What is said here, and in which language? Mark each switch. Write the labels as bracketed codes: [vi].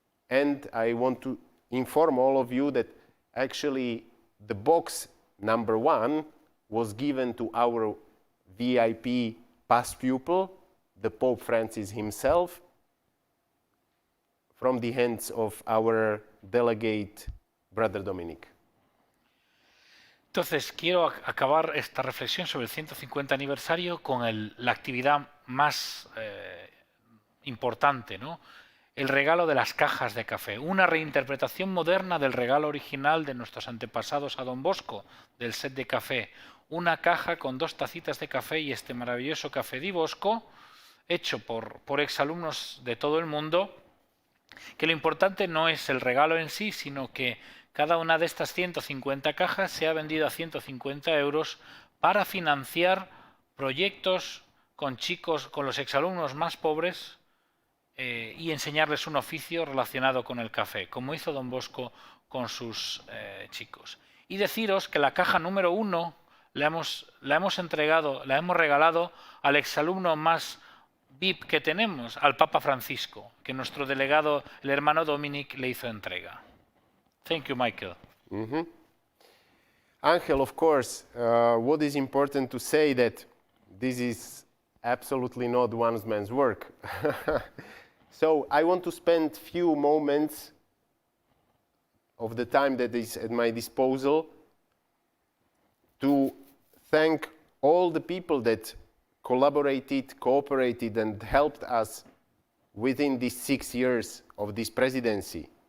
[en] And I want to inform all of you that actually the box number 1 was given to our VIP past pupil, the Pope Francis himself, from the hands of our delegate, Brother Dominic. [es] Entonces, quiero acabar esta reflexión sobre el 150 aniversario con la actividad más importante, ¿no? El regalo de las cajas de café, una reinterpretación moderna del regalo original de nuestros antepasados a Don Bosco, del set de café, una caja con 2 tacitas de café y este maravilloso café di Bosco, hecho por exalumnos de todo el mundo, que lo importante no es el regalo en sí, sino que cada una de estas 150 cajas se ha vendido a 150 euros para financiar proyectos con chicos, con los exalumnos más pobres y enseñarles un oficio relacionado con el café, como hizo Don Bosco con sus chicos. Y deciros que la caja número 1 la hemos regalado al exalumno más VIP que tenemos, al Papa Francisco, que nuestro delegado, el hermano Dominic, le hizo entrega. [en] Thank you, Michael. Mm-hmm. Angel, of course, what is important to say that this is absolutely not one man's work. So I want to spend few moments of the time that is at my disposal to thank all the people that collaborated, cooperated, and helped us within these 6 years of this presidency.